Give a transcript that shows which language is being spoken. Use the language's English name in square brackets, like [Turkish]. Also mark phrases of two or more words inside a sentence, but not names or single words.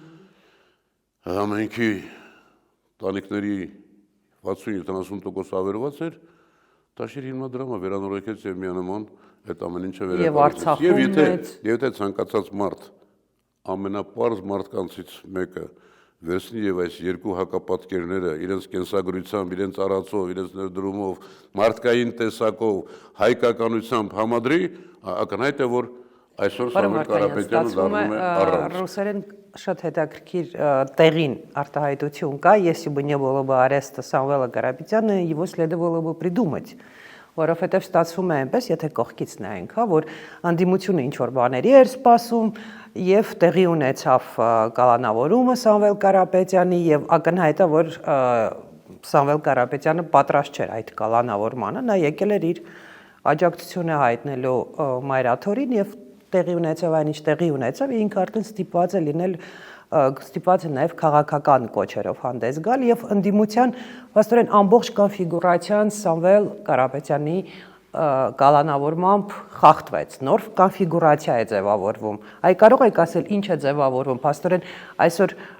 [Armenian] համայնքի տանիքների 60-70% ավերված էր, Տաշիր հիմնադրամը վերանորոգեց եւ միանման այդ ամեն ինչը վերականգնեց։ Եվ եթե ցանկացած մարդ ամենապարզ մարդկանցից մեկը վերցնի եւ այս երկու հակապատկերները իրենց կենսագրությամբ, իրենց արածով, իրենց ներդրումով, մարդկային տեսակով, հայկականությամբ համադրի, ակնհայտ է, որ այսօր Սամվել Կարապետյանը դառնում է առանց։ Ռուսերեն շատ հետաքրքիր տեղին արտահայտություն կա, [Russian] если бы не было бы ареста Самвела Կարապետյանը, его следовало бы придумать, [Armenian] որովհետև ստացվում է այնպես, եթե կողքից նայենք, հա, որ անդիմությունը ինչ որ բաների էր սպասում եւ տեղի ունեցավ կալանավորումը Սամվել Կարապետյանի եւ ակնհայտ է, որ Սամվել Կարապետյանը պատրաստ չէր այդ կալանավորմանը, նա եկել էր իր աջակցությունը հայտնելու Մայրաթորին եւ տեղի ունեցավ այն ինչ տեղի ունեցավ, ինքը արդեն ստիպված է լինել ստիպված է նաև քաղաքական կոչերով հանդես գալ եւ ընդդիմության վաստորեն ամբողջ կոնֆիգուրացիան Սամվել Կարապետյանի կալանավորմամբ խախտվեց, նոր կոնֆիգուրացիա է ձևավորվում։ Այ կարող եք ասել ինչ է ձևավորվում, փաստորեն այսօր